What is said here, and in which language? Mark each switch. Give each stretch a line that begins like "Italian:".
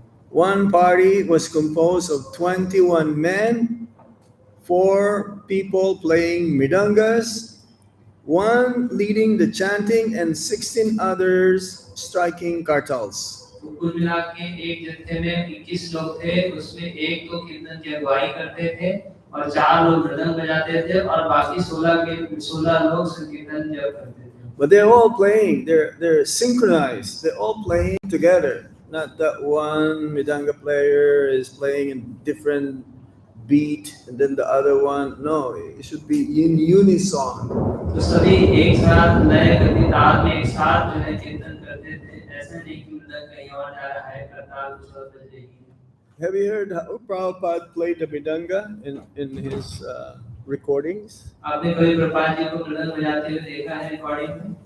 English: One party was composed of 21 men, 4 people playing mridangas, 1 leading the chanting, and 16 others striking kartals.
Hindi: कुल मिला के एक जत्थे में 21 लोग थे, उसमें एक तो कीर्तन की अगुवाई करते थे और 4 लोग मृदंग बजाते थे और बाकी 16 लोग संकीर्तन करते थे।
English: But they're all playing, they're synchronized, they're all playing together. Not that one mridanga player is playing in different beat and then the other one. No, it should be in unison.
Hindi: तो सभी एक साथ नए गति ताल में एक साथ जो है कीर्तन करते थे, ऐसा नहीं कि मृदंग कहीं और जा रहा है, करताल दूसरा बज रही है।
English: Have you heard how Prabhupada played the mridanga in his recordings?
Hindi: आपने कभी प्रभुपाद जी को मृदंग बजाते हुए देखा है रिकॉर्डिंग में?